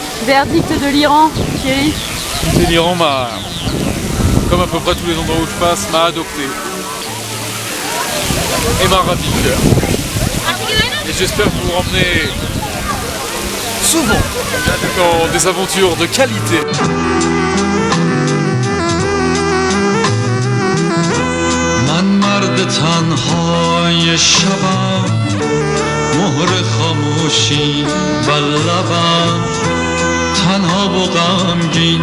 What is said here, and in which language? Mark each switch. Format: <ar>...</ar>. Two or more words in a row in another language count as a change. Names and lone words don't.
<fr>Verdict de l'Iran, Thierry. L'Iran m'a, comme à peu près tous les endroits où je passe, m'a adopté. Et m'a ravi le cœur. Et j'espère vous ramener souvent dans des aventures de qualité.</fr> <fa>من مرد تنهای شبم مهر خاموشی بر لبم تنها و غمگین</fa>